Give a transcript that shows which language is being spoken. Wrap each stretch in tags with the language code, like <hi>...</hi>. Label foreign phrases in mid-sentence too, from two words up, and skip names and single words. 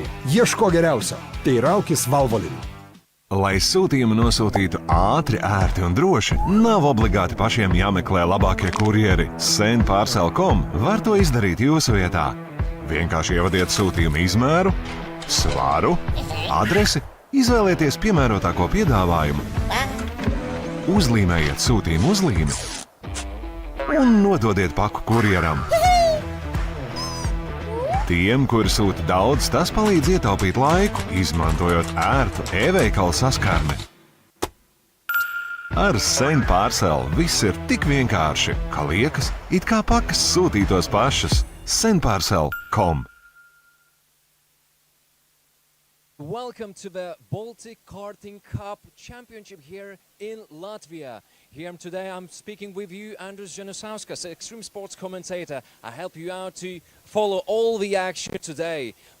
<lt>Ieško geriausio. Teiraukis Valvolin.</lt> <lv>Lai sūtījumu nosūtītu ātri, ērti un droši, nav obligāti pašiem jāmeklē labākie kurjeri. Sendparcel.com var to izdarīt jūsu vietā. Vienkārši ievadiet sūtījumu izmēru, svaru, adresi, izvēlieties piemērotāko piedāvājumu, uzlīmējiet sūtījumu uzlīmi un nododiet paku kurjeram. Tiem, kuri sūta daudz, tas palīdz ietaupīt laiku, izmantojot ērtu e-veikalu saskarni. Ar Sendparcel viss ir tik vienkārši, ka liekas, it kā pakas sūtītos pašas. Sendparcel.com.</lv> <en>Welcome to the Baltic Karting Cup Championship here in Latvia. Here today I'm speaking with you, Andrius Janusauskas, extreme sports commentator. I help you out to follow all the action today.</en>